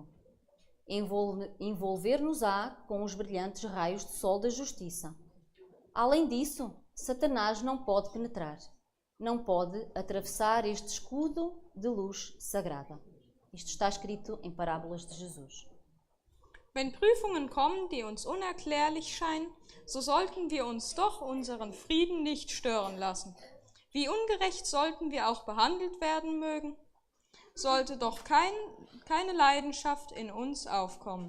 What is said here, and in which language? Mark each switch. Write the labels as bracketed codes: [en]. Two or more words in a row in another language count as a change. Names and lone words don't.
[pt] Envolver-nos-á com os brilhantes raios de sol da justiça. Além disso, Satanás não pode penetrar, não pode atravessar este escudo de luz sagrada. Isto está escrito em Parábolas de Jesus. [de] Wenn Prüfungen kommen, die uns unerklärlich scheinen, so sollten wir uns doch unseren Frieden nicht stören lassen. Wie ungerecht sollten wir auch behandelt werden mögen, sollte doch keine Leidenschaft in uns aufkommen.